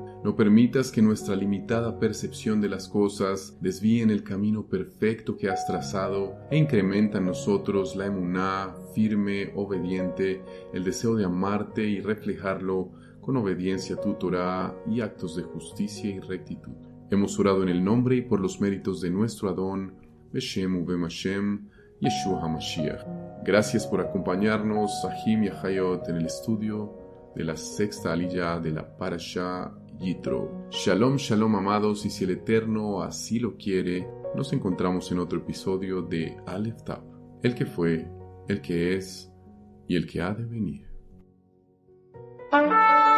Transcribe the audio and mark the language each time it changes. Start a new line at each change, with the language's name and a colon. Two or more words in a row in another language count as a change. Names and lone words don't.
Spanish: No permitas que nuestra limitada percepción de las cosas desvíen el camino perfecto que has trazado e incrementa en nosotros la emuná firme, obediente, el deseo de amarte y reflejarlo con obediencia a tu Torá y actos de justicia y rectitud. Hemos orado en el nombre y por los méritos de nuestro Adón,
Hebrew: בשם ובם השם, ישוע המשיח.
Spanish: Gracias por acompañarnos, Ahim y Ahayot, en el estudio de la sexta aliyá de la Parashá Yitro.
Hebrew: שלום, שלום
Spanish: amados, y si el Eterno así lo quiere, nos encontramos en otro episodio de Aleph Tav, el que fue, el que es y el que ha de venir.